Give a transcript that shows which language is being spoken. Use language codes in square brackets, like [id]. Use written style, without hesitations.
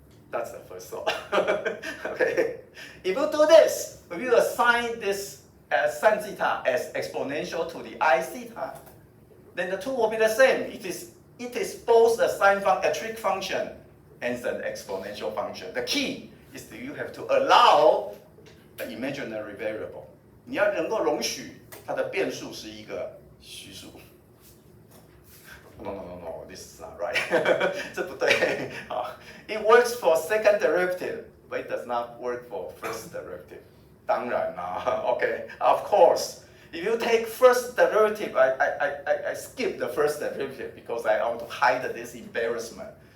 [en] That's the first thought. Okay. If you do this, if you assign this sine theta as exponential to the I theta, then the two will be the same. It is both a trig function and an exponential function. The key is that you have to allow the imaginary variable. [zh] 你要能够容许它的变数是一个虚数。 [en] No, this is not right. [zh] 这不对。 [en] It works for second derivative, but it does not work for first derivative. [zh] 当然啦 [en] okay, of course. If you take first derivative, I skip the first derivative because I want to hide this embarrassment.